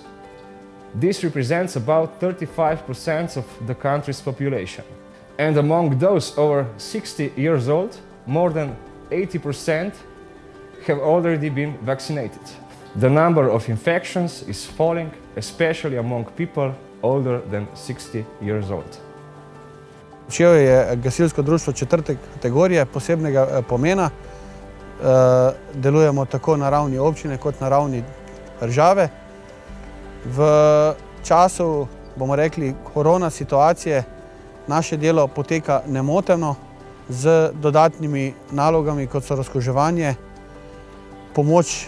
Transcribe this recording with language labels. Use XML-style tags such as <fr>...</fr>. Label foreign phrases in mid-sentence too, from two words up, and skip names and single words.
<en>This represents about 35% of the country's population. And among those over 60 years old, more than 80% have already been vaccinated. The number of infections is falling, especially among people older than 60 years old.</en> <sl>Kočevje je gasilsko društvo 4. kategorije posebnega pomena. Delujemo tako na ravni občine kot na ravni države. V času, bomo rekli, korona situacije naše delo poteka nemoteno z dodatnimi nalogami, kot so razkuževanje, pomoč</sl>